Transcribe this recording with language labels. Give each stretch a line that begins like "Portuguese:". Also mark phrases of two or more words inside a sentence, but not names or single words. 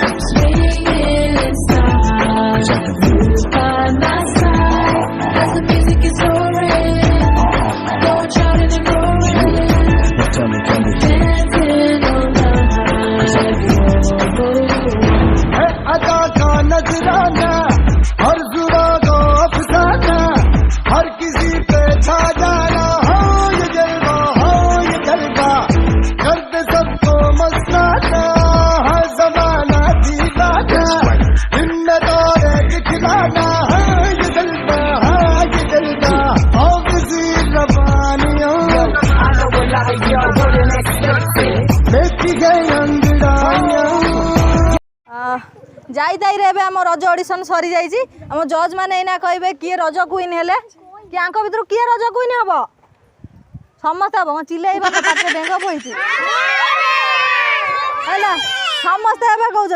English: Swinging inside. Move by my side as the music is roaring. Going shouting and roaring. Dancing on the high.
Hindi: अदा का नजराना, हर जुबा को अफसाना, हर किसी पे छा जाना. हो ये जलवा करते सबको मस्ताना, हर जमाना दीवाना, हिम्मत और दिखलाना. ये जलवा हो किसी रवानियों लेती गई अंगड़ाइयां.
Odia: যাই রে ଏବେ ଆମ ରଜ ଅଡିସନ ସରି ଯାଇଛି। ଆମ ଜଜ୍ ମାନେ ଏଇନା କହିବେ କିଏ ରଜ କୁଇନ୍ ହେଲେ, କି ଆଙ୍କ ଭିତରୁ କିଏ ରଜ କୁଇନ୍ ହବ? ସମସ୍ତେ ହବ, ଚିଲେଇବ ନା ପାଟିରେ ଡେଙ୍ଗ ପଇଛି ହେଲା, ସମସ୍ତେ ଏବେ କହୁଛନ୍ତି।